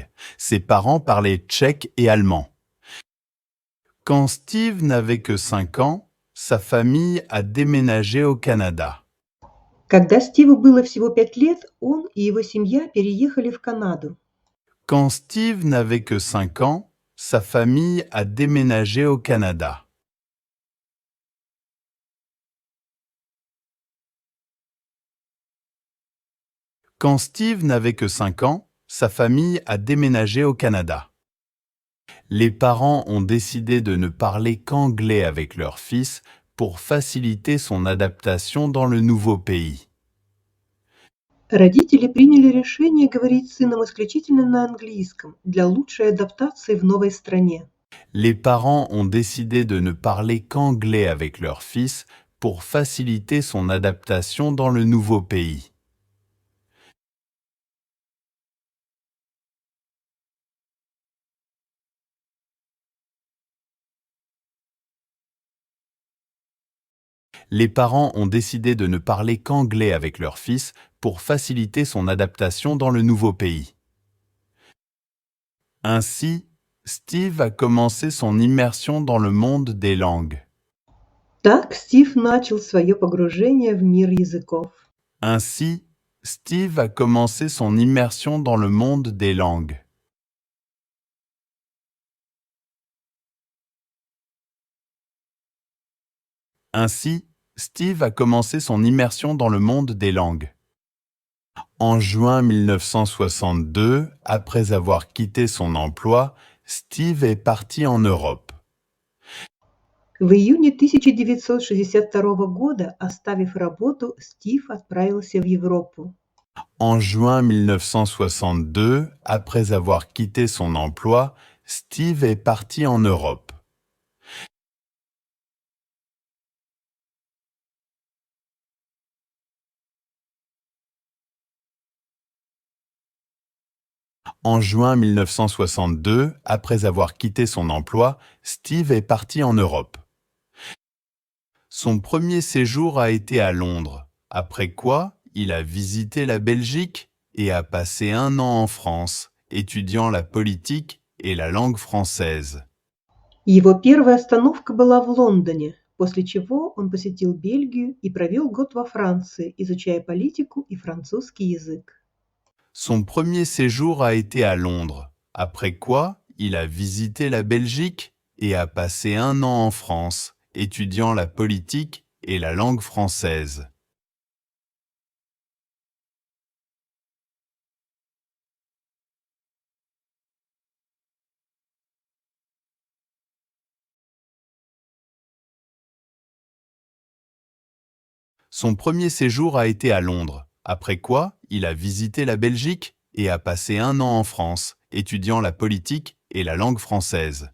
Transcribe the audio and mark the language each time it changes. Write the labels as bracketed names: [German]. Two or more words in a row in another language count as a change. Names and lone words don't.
[French] Ses parents parlaient tchèque et allemand. Quand Steve n'avait que 5 ans, sa famille a déménagé au Canada. [Russian] Когда Стиву было всего 5 лет, он и его семья переехали в Канаду. [French] Quand Steve n'avait que 5 ans, sa famille a déménagé au Canada. Quand Steve n'avait que 5 ans, sa famille a déménagé au Canada. Les parents ont décidé de ne parler qu'anglais avec leur fils pour faciliter son adaptation dans le nouveau pays. [Russian] Родители приняли решение говорить с сыном исключительно на английском для лучшей адаптации в новой стране. [French] Les parents ont décidé de ne parler qu'anglais avec leur fils pour faciliter son adaptation dans le nouveau pays. Les parents ont décidé de ne parler qu'anglais avec leur fils pour faciliter son adaptation dans le nouveau pays. Ainsi, Steve a commencé son immersion dans le monde des langues. [Russian] Так Стив начал свое погружение в мир языков. [French] Ainsi, Steve a commencé son immersion dans le monde des langues. Ainsi, Steve a commencé son immersion dans le monde des langues. En juin 1962, après avoir quitté son emploi, Steve est parti en Europe. [Russian] В июне 1962 года, оставив работу, Стив отправился в Европу. [French] En juin 1962, après avoir quitté son emploi, Steve est parti en Europe. En juin 1962, après avoir quitté son emploi, Steve est parti en Europe. Son premier séjour a été à Londres, après quoi il a visité la Belgique et a passé 1 an en France, étudiant la politique et la langue française. [Russian] Его первая остановка была в Лондоне, после чего он посетил Бельгию и провел год во Франции, изучая политику и французский язык. [French] Son premier séjour a été à Londres, après quoi il a visité la Belgique et a passé 1 an en France, étudiant la politique et la langue française. Son premier séjour a été à Londres, après quoi il a visité la Belgique et a passé 1 an en France, étudiant la politique et la langue française.